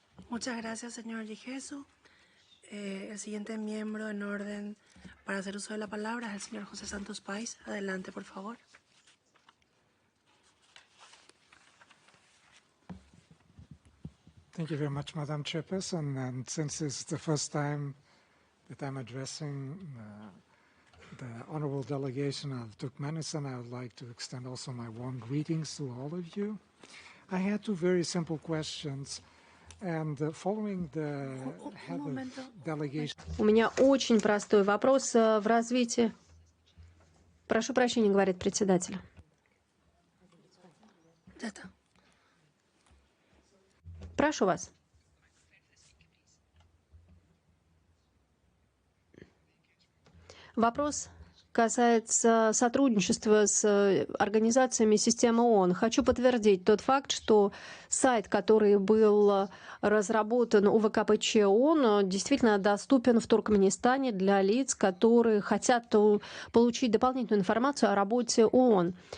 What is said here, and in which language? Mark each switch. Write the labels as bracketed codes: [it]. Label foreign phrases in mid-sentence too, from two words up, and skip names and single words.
[es] Muchas gracias, señor Gigesu. El siguiente miembro en orden para hacer uso de la palabra es el señor José Santos Páez. Adelante, por favor. [en] Thank you very much, Madam Chairperson. And since this is the first time that I'm addressing the honorable delegation of Turkmenistan, I would like to extend also my warm greetings to all of you. I had two very simple questions. And following the head of delegation... [ru] У меня очень простой вопрос в развитии. Прошу прощения, говорит председатель. [es] Ya está. [ru] Прошу вас. Вопрос касается сотрудничества с организациями системы ООН. Хочу подтвердить тот факт, что сайт, который был разработан УВКПЧ ООН, действительно доступен в Туркменистане для лиц, которые хотят получить дополнительную информацию о работе ООН.